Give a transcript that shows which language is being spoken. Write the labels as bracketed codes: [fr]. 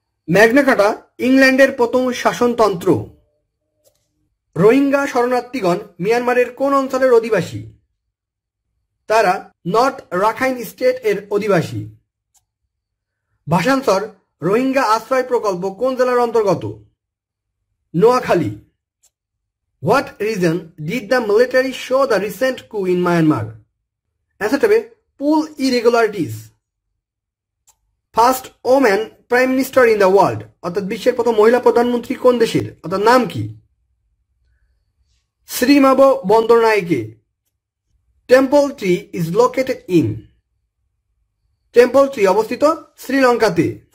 [bn] Magna কার্টা ইংল্যান্ডের প্রথম শাসনতন্ত্র। রোহিঙ্গা শরণার্থীগণ মিয়ানমারের কোন অঞ্চলের অধিবাসী? তারা নর্থ রাখাইন স্টেট এর অধিবাসী। ভাষান্তর রোহিঙ্গা আশ্রয় প্রকল্প কোন জেলার অন্তর্গত? Noakhali. [en] What reason did the military show the recent coup in Myanmar? [bn] অ্যান্সারটা হবে পুল irregularities. [en] first woman prime minister in the world, [bn] অর্থাৎ বিশ্বের প্রথম মহিলা প্রধানমন্ত্রী কোন দেশের, অর্থাৎ নাম কি? শ্রীমাভ Bandaranaike. [en] temple tree is located in, [bn] temple tree অবস্থিত শ্রীলঙ্কাতে।